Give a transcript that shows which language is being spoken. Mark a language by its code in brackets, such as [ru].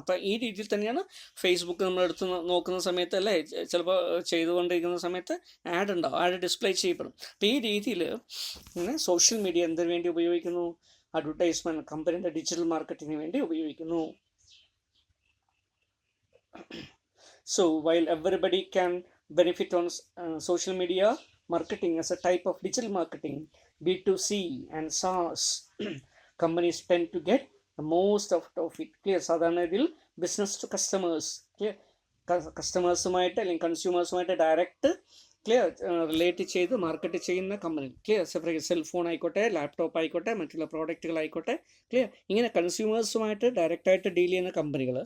[ml] അപ്പോൾ ഈ രീതിയിൽ തന്നെയാണ് ഫേസ്ബുക്ക് നമ്മൾ എടുത്ത് നോക്കുന്ന സമയത്ത് അല്ലേ, ചിലപ്പോൾ ചെയ്തുകൊണ്ടിരിക്കുന്ന സമയത്ത് ആഡ് ഉണ്ടാവും, ആഡ് ഡിസ്പ്ലേ ചെയ്യപ്പെടും. അപ്പോൾ ഈ രീതിയിൽ ഇങ്ങനെ സോഷ്യൽ മീഡിയ എന്തിനു വേണ്ടി ഉപയോഗിക്കുന്നു, അഡ്വർടൈസ്മെൻറ്റ് കമ്പനിയുടെ ഡിജിറ്റൽ മാർക്കറ്റിങ്ങിന് വേണ്ടി ഉപയോഗിക്കുന്നു. [en] So while everybody can benefit on social media marketing as a type of digital marketing, B2C and SaaS companies tend to get the most out of it. [ml] Clear, സാധാരണ ഇതിൽ business to customers, clear, കസ്റ്റമേഴ്സുമായിട്ട് അല്ലെങ്കിൽ കൺസ്യൂമേഴ്സുമായിട്ട് direct clear relate ചെയ്ത് market ചെയ്യുന്ന company. Clear, cellphone ആയിക്കോട്ടെ, laptop ആയിക്കോട്ടെ, മറ്റുള്ള പ്രോഡക്റ്റുകളായിക്കോട്ടെ, clear, ഇങ്ങനെ കൺസ്യൂമേഴ്സുമായിട്ട് ഡയറക്റ്റായിട്ട് ഡീൽ ചെയ്യുന്ന കമ്പനികൾ.